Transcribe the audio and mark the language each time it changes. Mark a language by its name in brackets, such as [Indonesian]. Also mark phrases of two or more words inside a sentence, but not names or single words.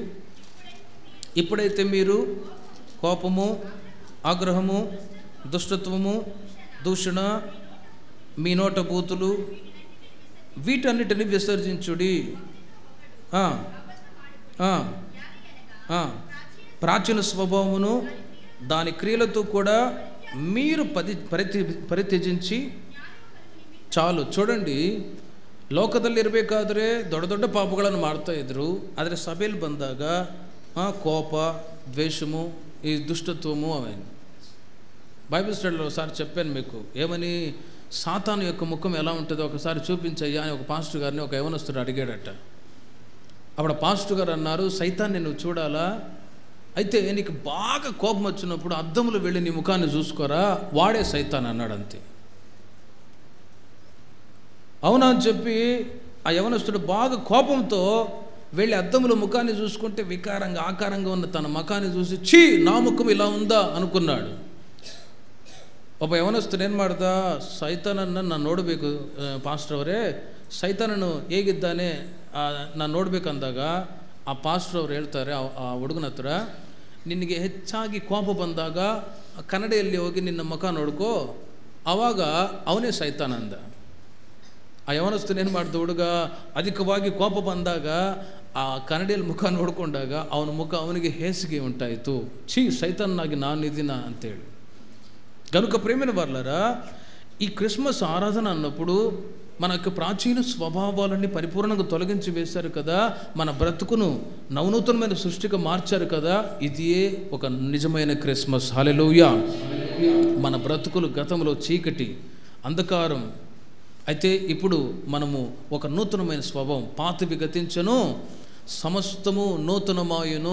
[Telugu] ఇప్పుడైతే మీరు కోపము, ఆగ్రహము, దుష్టత్వము, దూషణ, మీ నోట బూతులు, వీటన్నిటిని విసర్జించుడి. ప్రాచీన స్వభావమును దాని క్రియలతో కూడా మీరు ಪರಿತ್ಯಜಿಸಿ చాలు. చూడండి, [Kannada] ಲೋಕದಲ್ಲಿ ಇರಬೇಕಾದ್ರೆ ದೊಡ್ಡ ಪಾಪಗಳನ್ನು ಮಾಡ್ತಾ ಇದ್ರು. ಆದರೆ ಸಭೆಯಲ್ಲಿ ಬಂದಾಗ ಕೋಪ, ದ್ವೇಷము, [Telugu] ఈ దుష్టత్వము అవన్నీ బైబిల్ స్టడీలో ఒకసారి చెప్పాను మీకు. ఏమని? సాతాను యొక్క ముఖం ఎలా ఉంటుందో ఒకసారి చూపించయ్యా అని ఒక పాస్టర్ గారిని ఒక యవనస్తుడు అడిగాడట. అప్పుడు పాస్టర్ గారు అన్నారు, సైతాన్ని నువ్వు చూడాలా? అయితే నీకు బాగా కోపం వచ్చినప్పుడు అద్దంలో వెళ్ళి నీ ముఖాన్ని చూసుకోరా, వాడే సైతాన్ అన్నాడు. అంతే. అవునా అని చెప్పి ఆ యవనస్తుడు బాగా కోపంతో వెళ్ళి అద్దంలో ముఖాన్ని చూసుకుంటే వికారంగా ఆకారంగా ఉన్న తన ముఖాన్ని చూసి ఛీ నా ముఖం ఇలా ఉందా అనుకున్నాడు. [Kannada] ಒಬ್ಬ ಯವನಸ್ಥನು ಏನು ಮಾಡ್ದ, ಸೈತಾನನ್ನು ನಾನು ನೋಡಬೇಕು ಪಾಸ್ಟರ್ ಅವರೇ, ಸೈತಾನನು ಹೇಗಿದ್ದಾನೆ ನಾನು ನೋಡಬೇಕಂದಾಗ ಆ ಪಾಸ್ಟರ್ ಅವ್ರು ಹೇಳ್ತಾರೆ ಆ ಹುಡುಗನ ಹತ್ರ, ನಿನಗೆ ಹೆಚ್ಚಾಗಿ ಕೋಪ ಬಂದಾಗ ಕನ್ನಡಿಯಲ್ಲಿ ಹೋಗಿ ನಿನ್ನ ಮುಖ ನೋಡ್ಕೋ, ಆವಾಗ ಅವನೇ ಸೈತಾನ ಅಂದ. ಆ ಯವನಸ್ಥನು ಏನು ಮಾಡ್ದ, ಹುಡುಗ ಅಧಿಕವಾಗಿ ಕೋಪ ಬಂದಾಗ ಆ ಕನ್ನಡಿಯಲ್ಲಿ ಮುಖ ನೋಡಿಕೊಂಡಾಗ ಅವನ ಮುಖ ಅವನಿಗೆ ಹೇಸಿಗೆ ಉಂಟಾಯಿತು, ಛೀ ಸೈತಾನಾಗಿ ನಾನು ಇದೀನ ಅಂತೇಳಿ. [Telugu] కనుక ప్రేమైన వారలారా, ఈ క్రిస్మస్ ఆరాధన అన్నప్పుడు మనకు ప్రాచీన స్వభావాలన్నీ పరిపూర్ణంగా తొలగించి వేశారు కదా, మన బ్రతుకును నవనూతనమైన సృష్టిగా మార్చారు కదా, ఇదే ఒక నిజమైన క్రిస్మస్. హల్లెలూయా. మన బ్రతుకులు గతంలో చీకటి అంధకారం అయితే ఇప్పుడు మనము ఒక నూతనమైన స్వభావం, పాతవి గతించను సమస్తము నూతనమాయును.